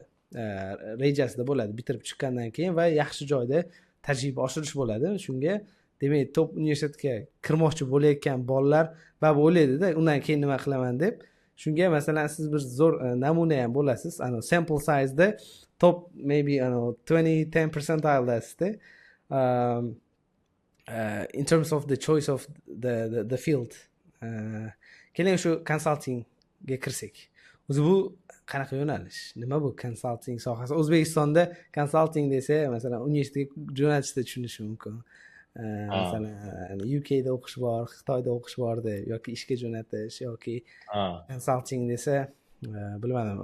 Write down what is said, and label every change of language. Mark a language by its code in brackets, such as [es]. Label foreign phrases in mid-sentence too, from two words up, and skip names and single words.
[uz] Rejasida bo'ladi bitirib chiqqandan keyin va yaxshi joyda tajriba oshirish bo'ladi. Shunga demak top universitetga kirmoqchi bo'layotgan bolalar va o'ylaydi-da, undan keyin nima qilaman deb. Shunga masalan siz bir zo'r namuna ham bo'lasiz. [en] Sample size'da top maybe 20-10 percentiledasizda. In terms of the choice of the field. [uz] Keling shu konsaltingga kirsak. O'zi bu qanaqa yo'nalish? Nima bu konsalting sohasi? O'zbekistonda konsalting desa, masalan, universitetga jo'natishda tushunish mumkin. Masalan, UKda o'qish bor, Xitoyda o'qish bor deb yoki ishga jo'natish yoki konsalting desa, bilmadim.